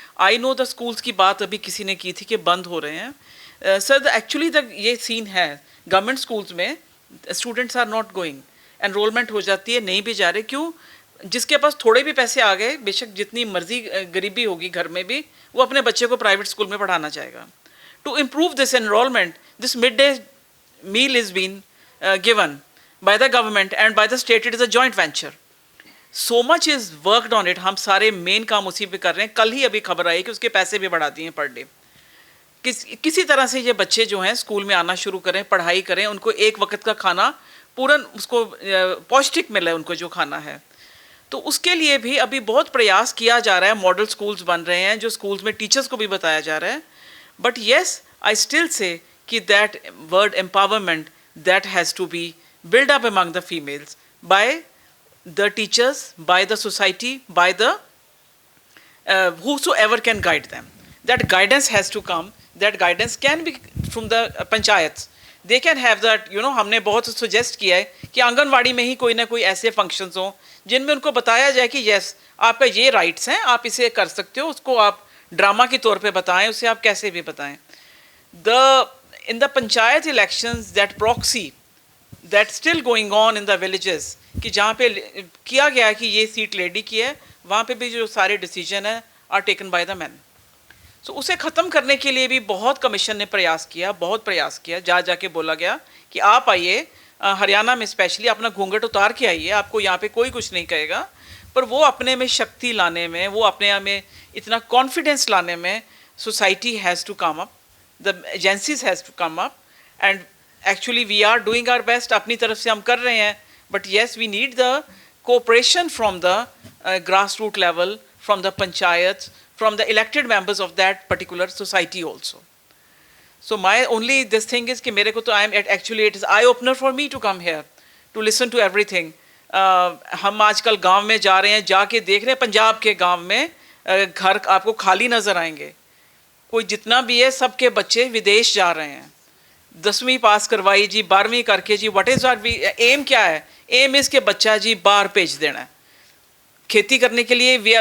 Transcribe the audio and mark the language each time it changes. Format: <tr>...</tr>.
<en>I know the schools</en> <hi>की बात अभी किसी ने की थी कि बंद हो रहे हैं. सर एक्चुअली ये सीन है गवर्नमेंट स्कूल्स में,</hi> <en>Students are not going.</en> <hi>Enrolment हो जाती है, नहीं भी जा रहे. क्यों? जिसके पास थोड़े भी पैसे आ गए, बेशक जितनी मर्जी गरीबी होगी घर में भी, वो अपने बच्चे को प्राइवेट स्कूल में पढ़ाना चाहेगा.</hi> <en>To improve this enrolment, this mid day meal is being given by the government and by the state. It is a joint venture. So much is worked on it.</en> <hi>हम सारे main काम उसी पे कर रहे हैं. कल ही अभी खबर आई कि उसके पैसे भी बढ़ा दिए हैं पर डे. किसी तरह से ये बच्चे जो हैं स्कूल में आना शुरू करें, पढ़ाई करें, उनको एक वक्त का खाना पूरन उसको पौष्टिक मिले, उनको जो खाना है. तो उसके लिए भी अभी बहुत प्रयास किया जा रहा है. मॉडल स्कूल्स बन रहे हैं जो स्कूल्स में टीचर्स को भी बताया जा रहा है.</hi> <en>But yes, I still say कि that word empowerment, that has to be built up among the females by the teachers, by the society, by the whosoever can guide them. That guidance has to come. That guidance can be from the panchayats. They can have that,</en> <hi>हमने बहुत suggest किया है कि आंगनवाड़ी में ही कोई ना कोई ऐसे functions हों जिनमें उनको बताया जाए कि yes, आपका ये rights हैं, आप इसे कर सकते हो. उसको आप ड्रामा के तौर पे बताएं, उसे आप कैसे भी बताएं.</hi> <en>In the panchayat elections, that proxy that's still going on in the villages,</en> <hi>कि जहाँ पे किया गया है कि ये सीट लेडी की है, वहाँ पे भी जो सारे डिसीजन है</hi> <en>Are taken by the man.</en> <hi>सो उसे ख़त्म करने के लिए भी बहुत कमीशन ने प्रयास किया, बहुत प्रयास किया. जा जाके बोला गया कि आप आइए हरियाणा में स्पेशली, अपना घूंघट उतार के आइए, आपको यहाँ पे कोई कुछ नहीं कहेगा. पर वो अपने में शक्ति लाने में, वो अपने में इतना कॉन्फिडेंस लाने में,</hi> <en>Society has to come up. The agencies has to come up, and actually we are doing our best.</en> <hi>अपनी तरफ से हम कर रहे हैं.</hi> <en>But yes, we need the cooperation from the grassroots level, from the panchayats, from the elected members of that particular society also. So my only this thing is</en> <hi>कि मेरे को तो</hi> <en>actually it is eye opener for me to come here to listen to everything.</en> <hi>हम आजकल गांव में जा रहे हैं, जाके देख रहे हैं पंजाब के गांव में घर आपको खाली नजर आएंगे. कोई जितना भी है, सबके बच्चे विदेश जा रहे हैं. 10वीं पास करवाई जी, 12वीं करके जी,</hi> <en>what is our aim</en> <hi>क्या है? एम इज के बच्चा जी बाहर भेज देना है खेती करने के लिए।</hi>